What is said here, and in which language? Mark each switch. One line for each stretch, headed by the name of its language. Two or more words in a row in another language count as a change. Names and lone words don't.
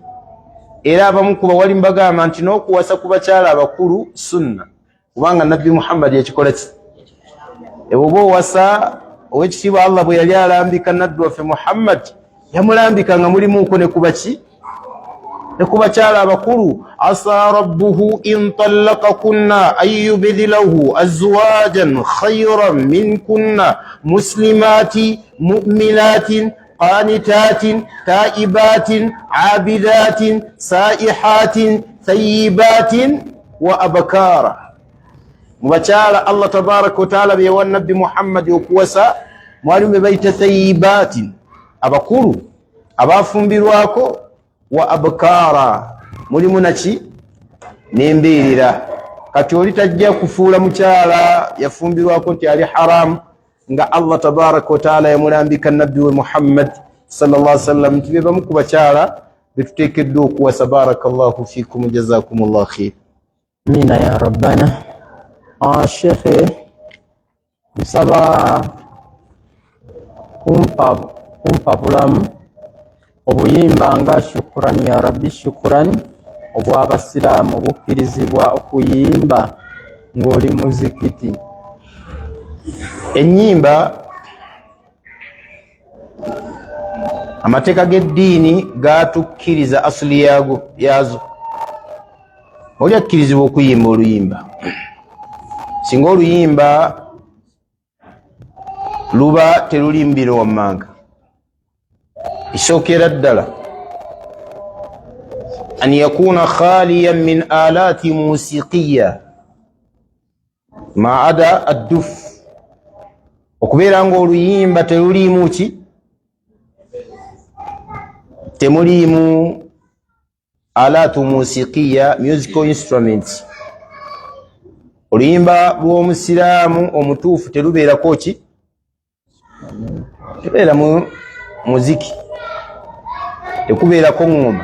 Ganda: Era abamu ku bawali mbagamba nti n'okuwasa ku bakyala abakulu sunna, kubanga nabbi Muhammad yakikola ki? Bw'oba owasa ow'ekitiibwa Allah bwe yali alambika nabbi waffe Muhammad, yamulambika nga mulimuuko ne kuba ki? Ne ku bakyala abakulu.
Arabic: عسى ربه إن طلقكن أن يبدله أزواجا خيرا منكن مسلمات مؤمنات قانتات تائبات عابدات سائحات ثيبات وأبكارا.
Ganda: Mu bakyala
Arabic: الله تبارك وتعالى
Ganda: be yawa nabbi Muhammad okuwasa mwalimu be bayita thayyibatin, abakulu abafumbirwako,
Arabic: وأبكارا,
Ganda: mulimu naki? N'embeerera. Kati oli tajja kufuula mukyala yafumbirwako nti ali haramu nga
Arabic: الله تبارك وتعالى
Ganda: yamulambika nabbi we Muhammad
Arabic: صلى الله عليه وسلم
Ganda: nti be bamu ku bakyala be tuteekeddwa okuwasa.
Arabic: بارك الله فيكم، جزاكم الله خير. آمين يا ربنا.
Ganda: Shekhe, nsaba kumpa bulamu obuyimba nga shukurani ya rabbi, shukurani obw'abasiraamu bukkirizibwa okuyimba ng'oli muzikiti. Ennyimba amateeka g'eddiini gaatukkiriza asuli yazo. Oli akkirizibwa okuyimba oluyimba. Singa oluyimba luba telulimbire wammanga, esookera ddala
Arabic: أن يكون خاليا من آلات موسيقية ما عدا الدف,
Ganda: okubeera nga oluyimba teluliimu ki, temuliimu
Arabic: آلات موسيقية,
English: musical instruments.
Ganda: Oluyimba lw'omusiraamu omutuufu telubeerako ki, tebeera mu muziki, tekubeerako ngoma.